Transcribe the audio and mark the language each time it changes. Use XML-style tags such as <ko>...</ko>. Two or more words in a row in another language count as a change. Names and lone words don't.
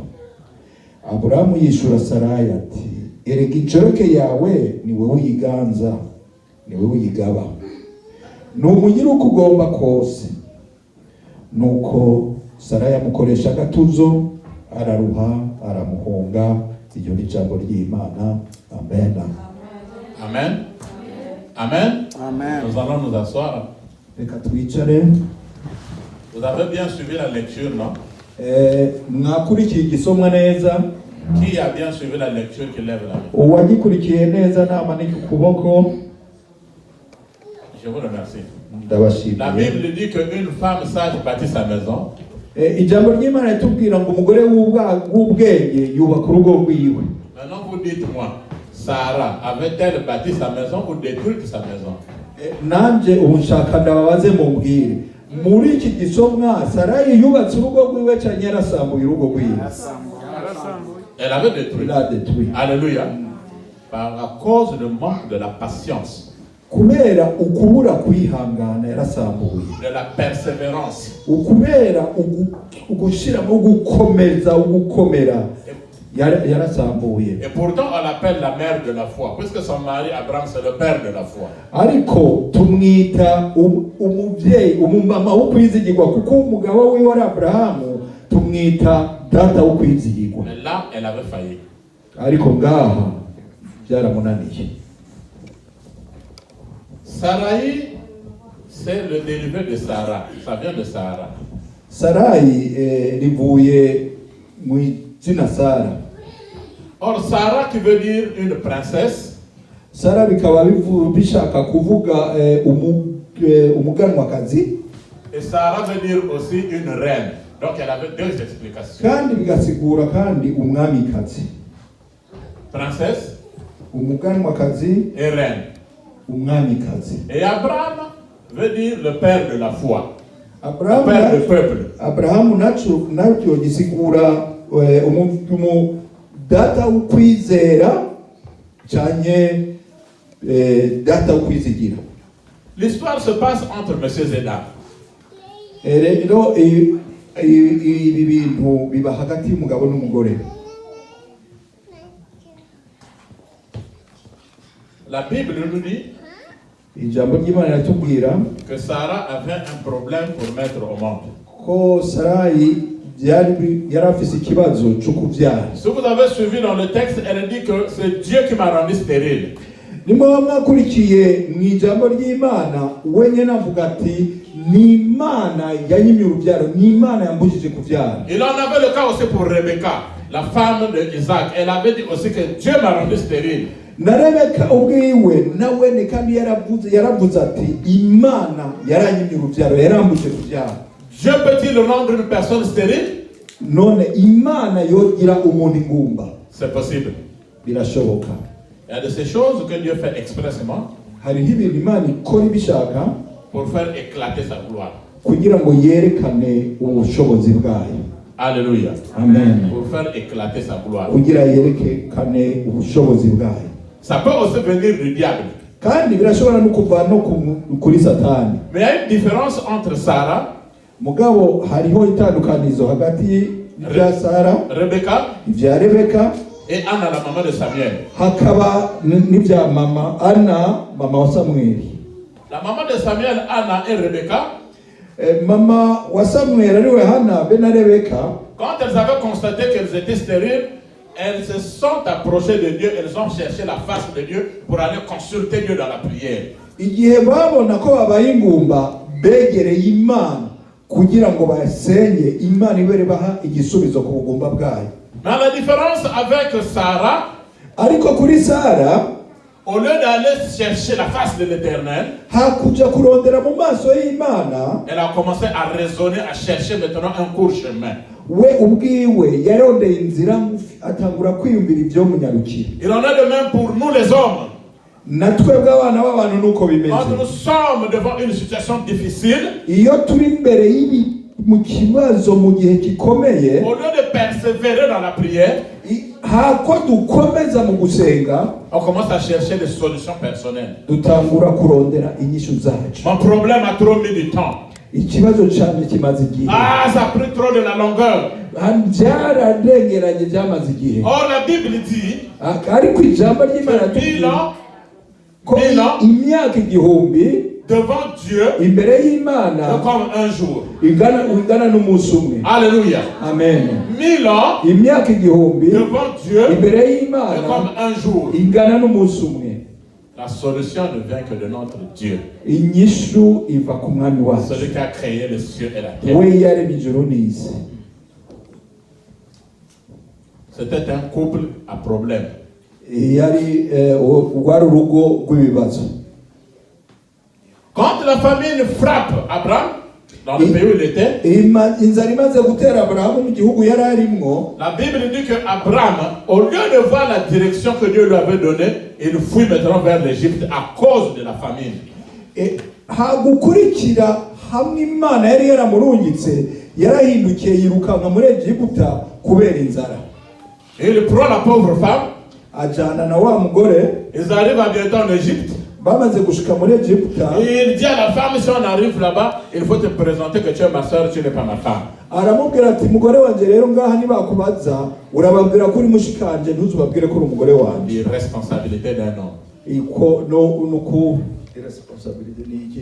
<rn>Aburamu yishura Sarayi ati erega inshoreke yawe ni wewe uyiganza, ni wewe uyigaba, numugira uko ugomba kose. Nuko Sarayi amukoresha agatuzo, araruha aramuhunga. Iryo ni ijambo ry'Imana. Amen. Amen. Amen. Amen.</rn> <fr>Nous allons nous asseoir.</fr> <rn>Reka twicare.</rn> <fr>Vous avez bien suivi la lecture, non?</fr> <rn>Mwakurikiye igisomwa neza.</rn> <fr>Qui a bien suivi la lecture qui lève la main?</fr> <rn>Uwagikurikiye neza namanika ukuboko.</rn> <fr>Je vous remercie.</fr> <rn>Ndabashimiye.</rn> <fr>La Bible dit qu'une femme sage bâtit sa maison.</fr> <rn>Ijambo ry'Imana ritubwira ngo umugore w'ubwenge yubaka urugo rwiwe.</rn> <fr>Maintenant vous dites-moi, Sarah avait-elle bâti sa maison ou détruit sa maison?</fr> <rn>Nanje ubu nshaka ndababaze mumbwire, muri iki gisomwa Sarayi yubatse urugo rwiwe cyangwa yarasambuye urugo rwiwe?</rn> <fr>Elle avait détruit. Elle a détruit. Alléluia. Par cause du manque de la patience,</fr> <rn>kubera ukubura kwihangana yarasambuye,</rn> <fr>de la persévérance,</fr> <rn>ukubera ugushiramo gukomeza ugukomera yarasambuye.</rn> <fr>et pourtant on l'appelle la mère de la foi, puisque son mari Abraham c'est le père de la foi.</fr> <rn>Ariko tumwita umuvyeyi umumama wo kwizigirwa, kuko umugabo wiwe ari Abrahamu tumwita data wo kwizigirwa.</rn> <fr>Mais là elle avait failli.</fr> <rn>Ariko ngaha byaramunaniye.</rn> <fr>Sarai, c'est le dérivé de Sarah. Ça vient de Sarah.</fr> <rn>Sarai rivuye mu izina Sara.</rn> <fr>Or, Sarah qui veut dire une princesse.</fr> <rn>Sara bikaba bishaka kuvuga umuganwakazi.</rn> <fr>Et Sarah veut dire aussi une reine. Donc elle avait deux explications.</fr> <rn>Kandi bigasigura kandi umwamikazi.</rn> <fr>Princesse</fr> <rn>umuganwakazi</rn> <fr>et reine.</fr> <rn>Umwamikazi.</rn> <fr>Et Abraham veut dire le père de la foi. Abraham, le père du peuple.</fr> <rn>Abraham nacyo gisigura data ukwizera cyane data ukwizigira.</rn> <fr>L'histoire se passe entre messieurs et dames.</fr> <rn>Rero ibi bintu biba hagati y'umugabo n'umugore.</rn> <fr>La Bible nous dit</fr> <rn>Ijambo ry'Imana riratubwira</rn> <fr>que Sarah avait un problème pour mettre au monde.</fr> <rn>Ko Sarai yarafise ikibazo cyo kubyara.</rn> <fr>Si vous avez suivi dans le texte, elle dit que c'est Dieu qui m'a rendu stérile.</fr> <rn>Nimba mwakurikiye mu ijambo ry'Imana wenyine avuga ati ni Imana yanyimye urubyaro, ni Imana yambujije kubyara.</rn> <fr>Il en avait le cas aussi pour Rebecca, la femme de Isaac. Elle avait dit aussi que Dieu m'a rendu stérile.</fr> <rn>Na Rebeka ubwiwe nawe ni kandi yaravuze ati Imana yaranyimye urubyaro, yarambujije kubyara.</rn> <fr>Dieu peut-il rendre une personne stérile?</fr> <rn>None Imana yogira umuntu ingumba?</rn> <fr>C'est possible.</fr> <rn>Birashoboka.</rn> <fr>Il y a de ces choses que Dieu fait expressément</fr> <rn>Hariho ibintu Imana ikora ibishaka</rn> <fr>pour faire éclater sa gloire.</fr> <rn>kugira ngo yerekane ubushobozi bwayo.</rn> <fr>Alléluia.</fr> <rn>Amen.</rn> <fr>Pour faire éclater sa gloire.</fr> <rn>Kugira yerekane ubushobozi bwayo.</rn> <fr>Ça peut aussi venir du diable.</fr> <rn>Kandi birashobora no kuva no kuri Satani.</rn> <fr>Mais il y a une différence entre Sarah,</fr> <rn>Mugabo hariho itandukanizo hagati ya Sara,</rn> <fr>Rebecca</fr> <rn>ibya Rebeka,</rn> <fr>et Anna, la maman de Samuel.</fr> <rn>hakaba n'ibya mama Anna, mama wa Samueli.</rn> <fr>La maman de Samuel, Anna et Rebecca,</fr> <rn>Mama wa Samuel ariwe Hana be na Rebeka,</rn> <fr>quand elles avaient constaté qu'elles étaient stériles, elles se sont approchées de Dieu, elles ont cherché la face de Dieu pour aller consulter Dieu dans la prière.</fr> <rn>igihe babona ko babaye ingumba begereye Imana kugira ngo basenye Imana ibere baha igisubizo ku bugumba bwayo.</rn> <fr>Mais la différence avec Sarah,</fr> <rn>Ariko kuri Sara,</rn> <fr>au lieu d'aller chercher la face de l'Éternel,</fr> <rn>hakuja kurondera mu maso y'Imana,</rn> <fr>elle a commencé à raisonner, à chercher maintenant un court chemin.</fr> <rn>we ubwiwe yarondeye inzira ngufi atangura kwiyumvira ibyo munyarukira.</rn> <fr>Il en est de même pour nous les hommes.</fr> <rn>Natwe bw'abana b'abantu nuko bimeze.</rn> <fr>Quand nous sommes devant une situation difficile,</fr> <rn>Iyo turi imbere mu kibazo mu gihe gikomeye,</rn> <fr>au lieu de persévérer dans la prière,</fr> <rn>hako dukomeza mu gusenga,</rn> <fr>on commence à chercher des solutions personnelles.</fr> <rn>dutangura kurondera inyishu zacu.</rn> <fr>Mon problème a trop mis du temps.</fr> <rn>Ikibazo cyane kimaze igihe.</rn> <fr>Ah, ça a pris trop de la longueur.</fr> <rn>Byararengeranye byamaze igihe.</rn> <fr>Or, la Bible dit,</fr> <rn>Ariko ijambo ry'Imana bilan ko imyaka igihumbi</rn> <fr>devant Dieu</fr> <rn>imbere y'Imana</rn> <fr>comme un jour.</fr> <rn>ingana n'umunsi umwe.</rn> <fr>Alléluia.</fr> <rn>Amen.</rn> <fr>1000 ans</fr> <rn>Imyaka igihumbi</rn> <fr>devant Dieu</fr> <rn>imbere y'Imana</rn> <fr>comme un jour.</fr> <rn>ingana n'umunsi umwe.</rn> <fr>La solution ne vient que de notre Dieu.</fr> <rn>Inyishu iva ku mwami wacu.</rn> <fr>Celui qui a créé les cieux et la terre.</fr> <rn>We yaremye ijuru n'isi.</rn> <fr>C'était un couple à problème.</fr> <rn>Yari rwari urugo rw'ibibazo.</rn> <fr>Quand la famine frappe Abraham, dans le pays où il était,</fr> <rn>inzara imaze gutera Aburahamu mu gihugu yari arimwo,</rn> <fr>la Bible dit que Abraham, au lieu de voir la direction que Dieu lui avait donnée, il fuit maintenant vers l'Égypte à cause de la famine.</fr> <rn>hagukurikira hamwe Imana yari yaramurungitse, yarahindukiye yirukanka muri Egiputa kubera inzara.</rn> <fr>Il prend la pauvre femme,</fr> <rn>ajana na wa mugore,</rn> <fr>ils arrivent à bientôt en Égypte.</fr> <rn>bamaze gushika muri Egiputa,</rn> <fr>Et il dit à la femme, si on arrive là-bas, il faut te présenter que tu es ma soeur, tu n'es pas ma femme.</fr> <rn>aramubwira ati mugore wanje rero ngaha nibakubaza urababwira ko uri mushikanje ntuzubabwire ko uri umugore wanje.</rn> <fr>L'irresponsabilité d'un homme.</fr> <rn>Iko nuko irresponsabilité ni</rn>